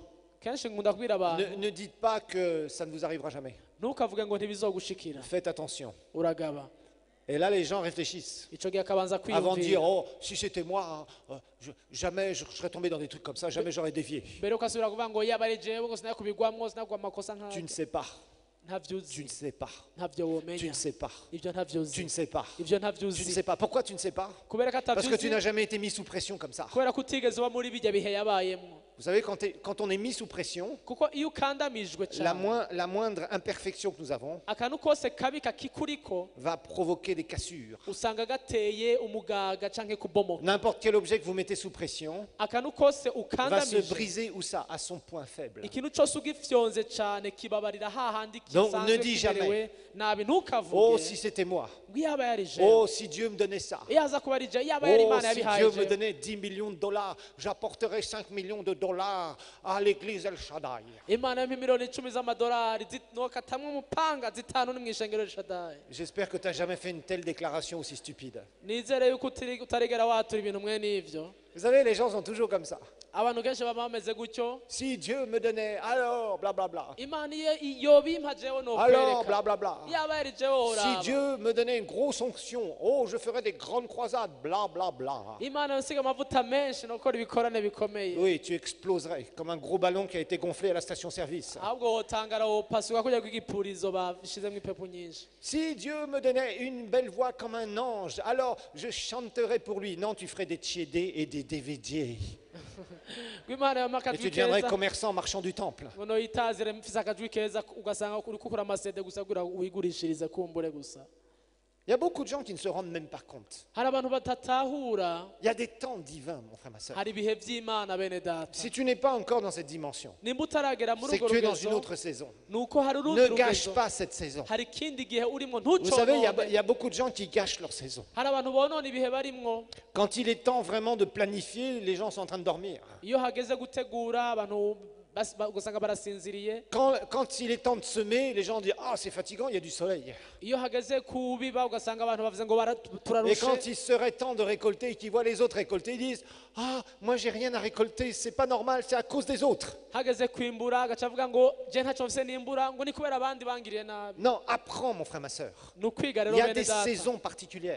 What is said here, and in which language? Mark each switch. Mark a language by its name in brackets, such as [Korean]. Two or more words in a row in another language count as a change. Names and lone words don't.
[Rundi] kenshi nkunda kubwira abantu, [French] ne dites pas que ça ne vous arrivera jamais. [Rundi] ntukavuge ngo ntibizogushikira, [French] Faites attention. [Rundi] uragaba. [French] Et là les gens réfléchissent. [Rundi] Ico gihe akabanza [French] Avant de dire, [Rundi] kwiyumvira, [French] oh, si c'était moi, hein, jamais je serais tombé dans des trucs comme ça, jamais j'aurais dévié. [Rundi] mbere ukasubira kuvuga ngo iyo aba ari jewe ngo sinari kubigwamwo, sinari kugwa amakosa [French] Tu [Rundi] nk'ayo. [French] ne sais pas, [Rundi] Ntavyo [French] tu [Rundi] uzi, [French] ne sais pas, [Rundi] ntavyo [French] tu [Rundi] womenya, [French] ne sais pas, [Rundi] ibyo ntavyo [French] tu [Rundi] uzi, [French] ne sais pas, [Rundi] ibyo ntavyo [French] tu ne [Rundi] uzi. [French] sais pas. Pourquoi tu ne sais pas? [Rundi] Kubera ko [French] Parce [Rundi] atavyo [French] que tu [Rundi] uzi, [French] n'as jamais été mis sous pression comme ça. [Rundi] kubera ko utigeze uba muri bijya bihe yabayemo. [French] Vous savez, quand on est mis sous pression, [Rundi] Kuko iyo ukandamijwe cyane, [French] la moindre imperfection que nous avons [Rundi] akantu kose kabi kakikuriko [French] va provoquer des cassures. [Rundi] usanga gateye umugaga canke kubomoka. [French] N'importe quel objet que vous mettez sous pression [Rundi] Akantu kose [French] va se [Rundi] ukandamije, [French] briser où ça? À son point faible. [Rundi] ikintu cyose ugifyonze cyane kibabarira hahandi [French] Donc, [Rundi] kisanzwe [French] ne dis [Rundi] kimerewe nabi. [French] Oh, [Rundi] Ntukavuge [French] si c'était moi. [Rundi] ngo iyo aba yari jewe, [French] Oh, si Dieu me donnait ça. [Rundi] iyo aza kuba ari jewe, iyo aba yari [French] Oh, [Rundi] Imana [French] si [Rundi] yabihaye [French] Dieu me [Rundi] jewe, [French] donnait 10 millions de dollars, j'apporterais 5 millions de dollars à l'église El Shaddai. [Rundi] Imana yampa miliyoni 10 z'amadolari nokatamwe umupanga zitanu ni mw'ishengero Shaddai. [French] J'espère que tu n'as jamais fait une telle déclaration aussi stupide. [Rundi] Nizere yuko utarigera watura ibintu mwe n'ivyo. [French] Vous savez, les gens sont toujours comme ça. [Rundi] Abantu kenshi baba bameze gutyo, [French] Si Dieu me donnait, alors, blablabla. [Rundi] Imana iyo yobimpa jewe [French] Alors, [Rundi] nokwereka, [French] blablabla. [Rundi] iyo aba yari jewe [French] Si [Rundi] oraba. [French] Dieu me donnait une grosse onction, oh, je ferais des grandes croisades, blablabla. [Rundi] Imana yosiga amavuta menshi nokora ibikorane bikomeye. [French] Oui, tu exploserais comme un gros ballon qui a été gonflé à la station-service. [Rundi] Ahubwo wotangara wopasuka kujya kw'igipurizo bashizemo ipepu nyinshi. [French] Si Dieu me donnait une belle voix comme un ange, alors je chanterais pour lui. Non, tu ferais des tchédés et des DVD. [Rundi] Imana yampa [French] Et tu [Rundi] akajwi [French] deviendrais [Rundi] keza, [French] commerçant, marchand du temple. [Rundi] ngo noyitazire mfise akajwi keza, ugasanga uri kukura amasede gusa kugira wigurishirize kumbure gusa. [French] Il y a beaucoup de gens qui ne se rendent même pas compte. [Rundi] Hari abantu batatahura, [French] Il y a des temps divins, mon frère, ma soeur. [Rundi] hari ibihe vy'Imana bene data. [French] Si tu n'es pas encore dans cette dimension, [Rundi] Nimba utaragera muri [French] c'est que [Rundi] urwo [French] tu es dans une [Rundi] rugezo, [French] autre saison. [Rundi] nuko hari urundi [French] Ne gâche [Rundi] rugezo, [French] pas cette saison. [Rundi] hari ikindi gihe urimo [French] Vous savez, il [Rundi] ntuconone. [French] y a beaucoup de gens qui gâchent leur saison. [Rundi] Hari abantu bonona ibihe barimwo, [French] Quand il est temps vraiment de planifier, les gens sont en train de dormir. [Rundi] iyo hageze gutegura abantu ugasanga barasinziriye. [French] Quand il est temps de semer, les gens disent « Ah, c'est fatigant, il y a du soleil. [Rundi] Iyo hageze kubiba ugasanga abantu bavuze ngo [French] Et [Rundi] turarushe. [French] quand il serait temps de récolter et qu'ils voient les autres récolter, ils disent « Ah, moi j'ai rien à récolter, c'est pas normal, c'est à cause des autres. [Rundi] Hageze kwimbura agaca avuga ngo je ntacyo mfise nimbura, ngo ni kubera abandi bangiriye nabi. » [French] Non, apprends mon frère, ma soeur. [Rundi] Ni ukwiga rero [French] Il y a [Rundi] bene [French] des [Rundi] data, [French] saisons particulières.